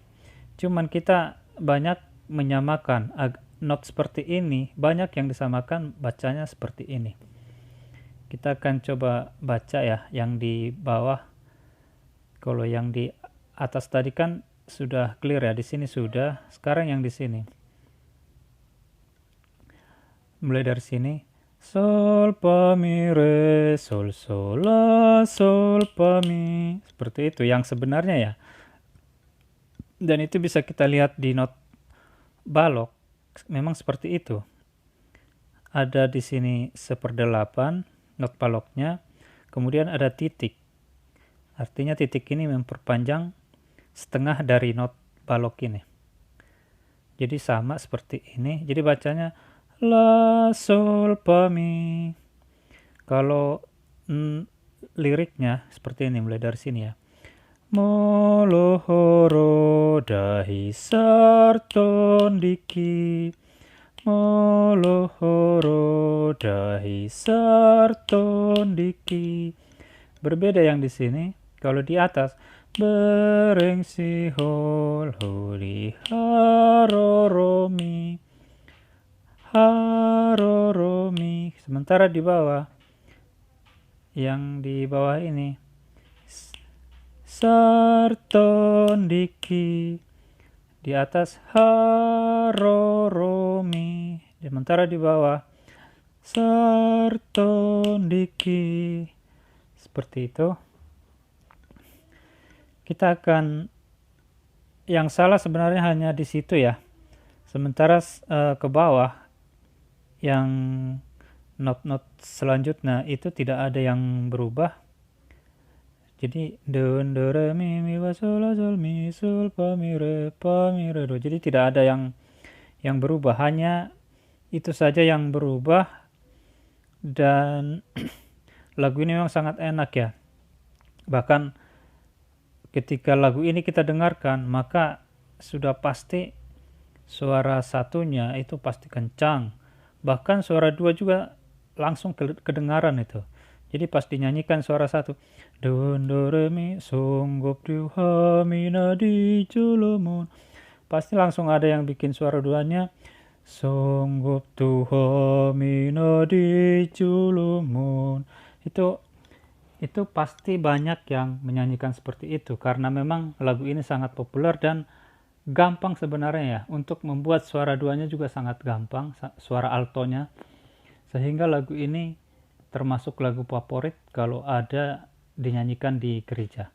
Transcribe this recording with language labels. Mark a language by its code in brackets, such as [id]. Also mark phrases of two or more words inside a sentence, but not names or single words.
[id] Cuman kita banyak menyamakan not seperti ini, banyak yang disamakan bacanya seperti ini. Kita akan coba baca ya yang di bawah. Kalau yang di atas tadi kan sudah clear ya, di sini sudah. Sekarang yang di sini. Mulai dari sini. Sol fa mi re sol sol la sol fa mi. Seperti itu yang sebenarnya ya. Dan itu bisa kita lihat di not balok. Memang seperti itu. Ada di sini 1/8 not baloknya. Kemudian ada titik. Artinya titik ini memperpanjang setengah dari not balok ini. Jadi sama seperti ini. Jadi bacanya la sol fa mi. Kalau liriknya seperti ini, mulai dari sini ya. [bbc] Molo horo dahi sarton diki. Molo horo dahi sarton diki. [id] Berbeda yang di sini. Kalau di atas [bbc] bereng si hol hudi haroromi. [id] Haroromi. Sementara di bawah, yang di bawah ini [bbc] sarton diki. [id] Di atas haroromi. Sementara di bawah [bbc] sarton diki. [id] Seperti itu. Kita akan, yang salah sebenarnya hanya di situ ya. Sementara ke bawah yang not selanjutnya itu tidak ada yang berubah. Jadi do re mi fa sol la sol mi sol fa mi re do. Jadi tidak ada yang berubah, hanya itu saja yang berubah. Dan lagu ini memang sangat enak ya. Bahkan ketika lagu ini kita dengarkan, maka sudah pasti suara satunya itu pasti kencang. Bahkan suara dua juga langsung kedengaran itu. Jadi pas dinyanyikan suara satu, do re mi [bbc] songgop du ha mi na di julumon, [id] pasti langsung ada yang bikin suara duanya, [bbc] songgop du ha mi na di julumon. [id] Itu pasti banyak yang menyanyikan seperti itu, karena memang lagu ini sangat populer dan gampang sebenarnya ya. Untuk membuat suara duanya juga sangat gampang, suara altonya. Sehingga lagu ini termasuk lagu favorit kalau ada dinyanyikan di gereja.